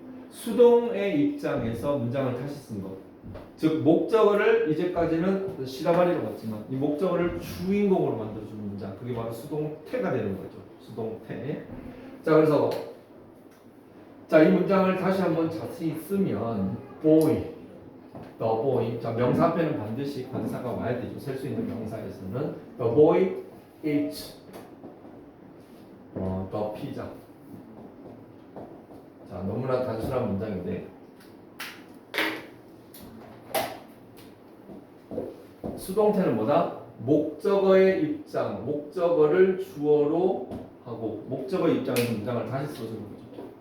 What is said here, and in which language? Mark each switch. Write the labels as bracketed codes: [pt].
[ko] 수동의 입장에서 문장을 다시 쓴 것. 즉 목적어를 이제까지는 시라바리로 봤지만 이 목적어를 주인공으로 만들어주는 문장. 그게 바로 수동태가 되는 거죠. 수동태. 자, 그래서 자, 이 문장을 다시 한번 자세히 쓰면 boy, the boy. 자, 명사 앞에는 반드시 관사가 와야 되죠. 셀 수 있는 명사에서는 [en] the boy eats the pizza. [ko] 자, 너무나 단순한 문장인데 수동태는 뭐다? 목적어의 입장, 목적어를 주어로 하고 목적어 입장에서 문장을 다시 써주는 거죠.